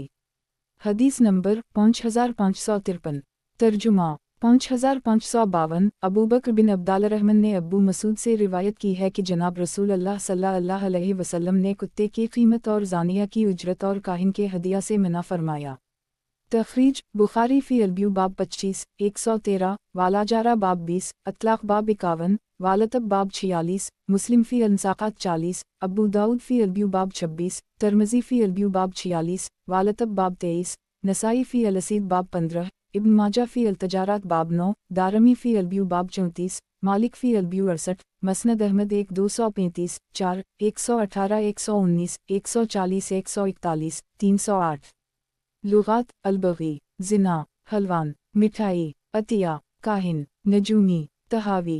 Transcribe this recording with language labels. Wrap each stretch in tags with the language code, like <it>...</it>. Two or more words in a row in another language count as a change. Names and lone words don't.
<ur>حدیث نمبر 5553. ترجمہ 5552. ابو بکر بن عبدالرحمن نے ابو مسعود سے روایت کی ہے کہ جناب رسول اللہ</ur> <ar>صلی اللہ علیہ وسلم</ar> <ur>نے کتے کی قیمت اور زانیہ کی اجرت اور کاہن کے ہدیہ سے منع فرمایا. تخریج بخاری فی البیوع باب 25 113، والاجارہ باب 20، الطلاق باب 51، والطب باب 46, مسلم فی المساقات 40، ابو داؤد فی البیوع باب 26، ترمذی فی البیوع باب 46، والطب باب 23، نسائی فی الصید باب 15، ابن ماجہ فی التجارات باب 9، دارمی فی البیوع باب 34, مالک فی البیوع 68، مسند احمد 1 235 4 118 119 140 141 308. لغات البغی زنا حلوان مٹھائی عطیہ کاہن نجومی تحاوی.</ur>